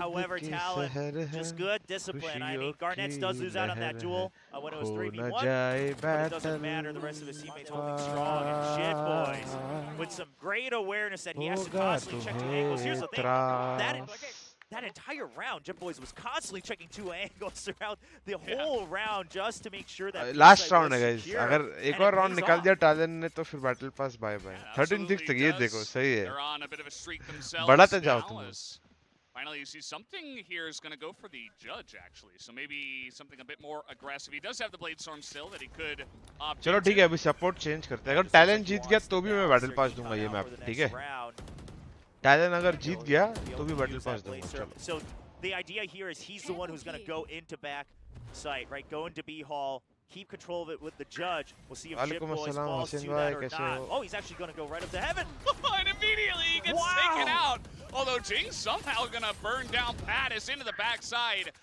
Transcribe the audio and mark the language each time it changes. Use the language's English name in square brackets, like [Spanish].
[English] However, Talon, just good discipline. I mean, Garnett does lose out on that duel when it was 3v1, but it doesn't matter. The rest of his teammates holding strong. And 𝘼𝐺𝐺, with some great awareness that he has to constantly check the angles. Here's the thing. That entire round, 𝘼𝐺𝐺 was constantly checking 2 angles throughout the whole round just to make sure that Last round [Hindi] है [English] guys. [Hindi] अगर एक और round निकाल दिया Talon ने तो फिर battle pass [English] bye bye. [Hindi] 13-6 तक ये देखो सही है. [English] They're on a bit of a streak themselves. [Hindi] बढ़ाते जाओ [English] now [Hindi] तुम. [English] as Finally, you see something here is going to go for the judge, actually. So maybe something a bit more aggressive. He does have the Blade Storm still that he could opt [Hindi] चलो ठीक है अभी support change करते हैं. अगर Talon जीत गया तो भी मैं battle pass दूंगा ये map. ठीक है? Talon अगर जीत गया तो भी battle pass दूंगा. चलो. [English] So the idea here is he's the one who's going to go into back site, right? Go into B hall, keep control of it with the judge. We'll see if 𝘼𝐺𝐺 falls to that or not. Oh, he's actually going to go right up to heaven. and immediately he gets taken out. Although 𝘼𝐺 somehow going to burn down Pattis into the backside.